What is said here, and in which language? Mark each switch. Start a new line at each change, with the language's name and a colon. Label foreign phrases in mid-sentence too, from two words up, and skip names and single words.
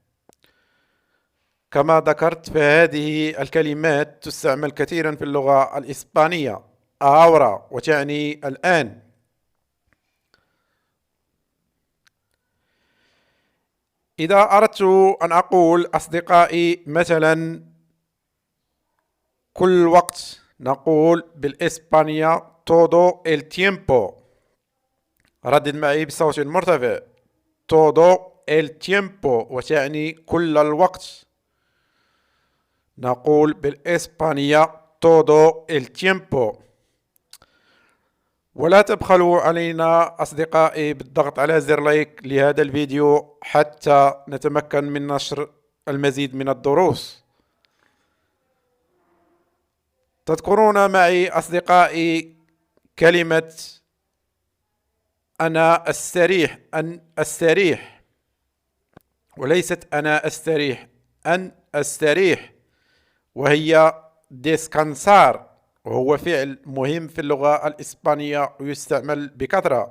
Arabic: كما ذكرت فهذه الكلمات تستعمل كثيرا في اللغة الإسبانية، ahora وتعني الآن. إذا أردت أن أقول أصدقائي مثلا كل وقت، نقول بالإسبانية
Spanish: todo el tiempo.
Arabic: ردد معي بصوت مرتفع،
Spanish: todo el tiempo،
Arabic: وتعني كل الوقت. نقول بالإسبانية
Spanish: todo el tiempo.
Arabic: ولا تبخلوا علينا أصدقائي بالضغط على زر لايك لهذا الفيديو حتى نتمكن من نشر المزيد من الدروس. تذكرون معي أصدقائي كلمة أنا أستريح، أن أستريح، وليست أنا أستريح، أن أستريح، وهي descansar، وهو فعل مهم في اللغة الإسبانية ويستعمل بكثرة.